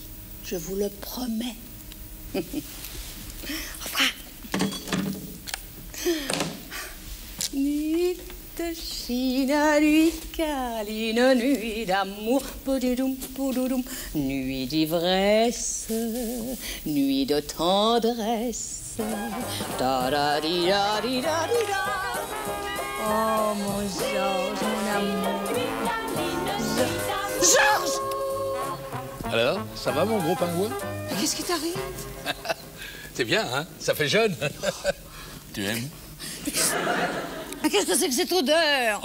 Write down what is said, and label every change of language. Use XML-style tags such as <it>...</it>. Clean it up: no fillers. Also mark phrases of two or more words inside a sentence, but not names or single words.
<fr>Je vous le promets. Au revoir. Nuit de Chine, nuit câline, nuit d'amour, poudoudum, poudoudum, nuit d'ivresse, nuit de tendresse. Da da di da di da di da. Oh mon Georges, mon amour. Georges! Alors, ça va mon gros pingouin? Mais qu'est-ce qui t'arrive? C'est bien, hein? Ça fait jeune. Tu aimes? Mais qu'est-ce que c'est que cette odeur?</fr>